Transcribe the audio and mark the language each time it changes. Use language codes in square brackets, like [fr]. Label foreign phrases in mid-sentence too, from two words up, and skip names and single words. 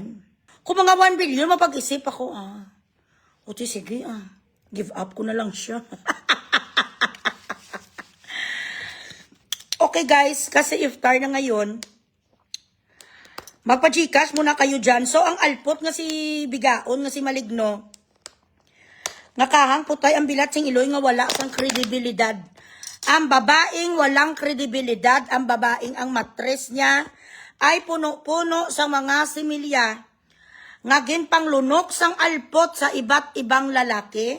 [tl] Kung mga 1 billion, mapag-isip ako, O sige, [en] give up [tl] ko na lang siya. Okay guys, kasi iftar na ngayon, magpa-Gcash muna kayo dyan. [hil] So, ang alpot nga si Bigaon, nga si Maligno, nga kahang putay ang bilat sing iloy nga wala sang kredibilidad. [tl] Ang babaeng walang kredibilidad, ang babaeng ang matres niya ay puno-puno sa mga similya, [hil] nga ginpanglunok sang alpot [tl] sa iba't ibang lalaki.